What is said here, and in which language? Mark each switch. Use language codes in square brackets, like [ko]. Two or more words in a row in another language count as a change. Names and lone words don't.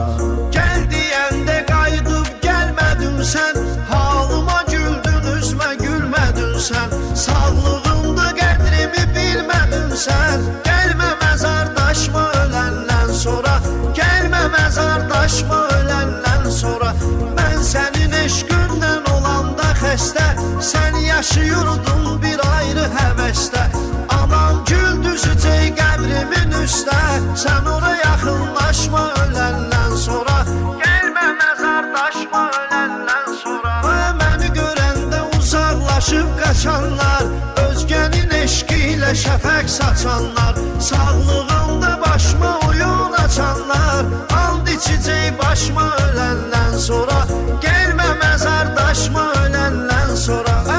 [tr] Gel diyende kaydıp gelmedin sen, halıma güldün üzme gülmedin sen. Sağlığımda qədrimi bilmedin sen. Gelme mezardaşma ölenden sonra, gelme mezardaşma ölenden sonra. Ben senin eşkünden olanda xəstə, sen yaşıyordun bir ayrı həvəsdə. [az] Anam güldüzəcək qəbrimin üstə, sen ora yaxınlaşma [tr] ölenden sonra. Gelme mezardaşma ölenden sonra. [az] Məni görəndə uzaqlaşıb qaçanlar, özgənin eşqiyle şəfəq saçanlar, sağlığımda başıma oyun açanlar, and içəcək başıma [tr] ölenden sonra. Gelme mezardaşma ölenden sonra.